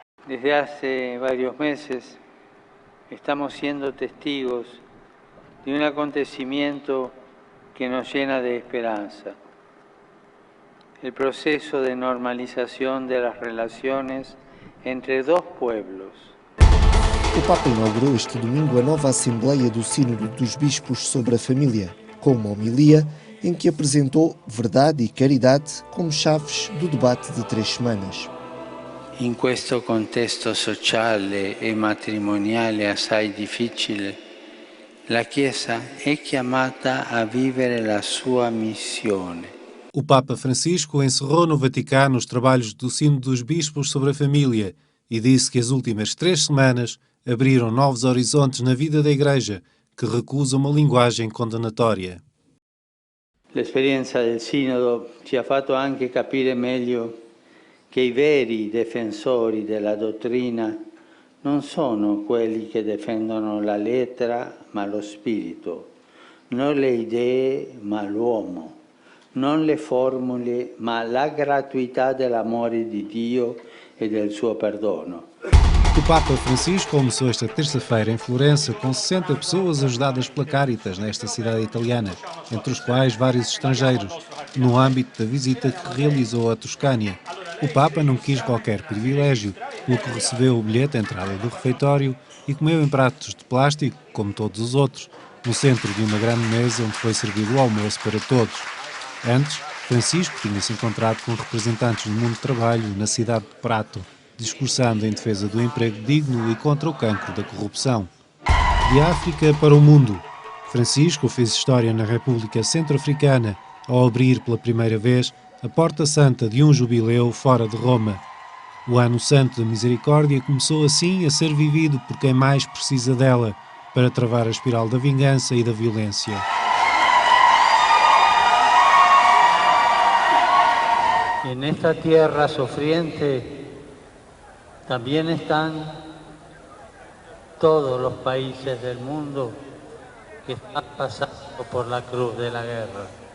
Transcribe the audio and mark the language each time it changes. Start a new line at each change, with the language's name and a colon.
Spanish: Desde hace varios meses estamos siendo testigos de un acontecimiento que nos llena de esperanza. El proceso de normalización de las relaciones entre dos pueblos.
Portuguese: O Papa inaugurou este domingo a nova Assembleia do Sínodo dos Bispos sobre a Família, com uma homilia em que apresentou verdade e caridade como chaves do debate de 3 semanas.
Italian: In questo contesto sociale e matrimoniale assai difficile, la Chiesa è chiamata a vivere la sua missione.
Portuguese: O Papa Francisco encerrou no Vaticano os trabalhos do Sínodo dos Bispos sobre a Família e disse que as últimas 3 semanas abriram novos horizontes na vida da Igreja, que recusa uma linguagem condenatória.
Italian: L'esperienza del Sinodo ci ha fatto anche capire meglio che i veri difensori della dottrina non sono quelli che difendono la lettera ma lo spirito, non le idee ma l'uomo, non le formule ma la gratuità dell'amore di Dio e del suo perdono.
Portuguese: O Papa Francisco começou esta terça-feira em Florença com 60 pessoas ajudadas pela Caritas nesta cidade italiana, entre os quais vários estrangeiros, no âmbito da visita que realizou à Toscânia. O Papa não quis qualquer privilégio, pelo que recebeu o bilhete à entrada do refeitório e comeu em pratos de plástico, como todos os outros, no centro de uma grande mesa onde foi servido o almoço para todos. Antes, Francisco tinha-se encontrado com representantes do mundo do trabalho na cidade de Prato, discursando em defesa do emprego digno e contra o cancro da corrupção. De África para o mundo, Francisco fez história na República Centro-Africana ao abrir pela primeira vez a Porta Santa de um jubileu fora de Roma. O Ano Santo da Misericórdia começou assim a ser vivido por quem mais precisa dela, para travar a espiral da vingança e da violência.
Spanish: En esta tierra sufriente también están todos los países del mundo que están pasando por la cruz de la guerra.